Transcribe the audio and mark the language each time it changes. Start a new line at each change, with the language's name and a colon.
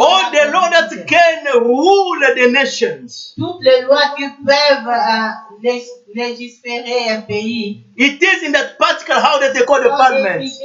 English: All the laws that can rule the nations.
French: Toutes les lois qui peuvent légiférer un pays.
English: It is in that particular house that they call the parliament.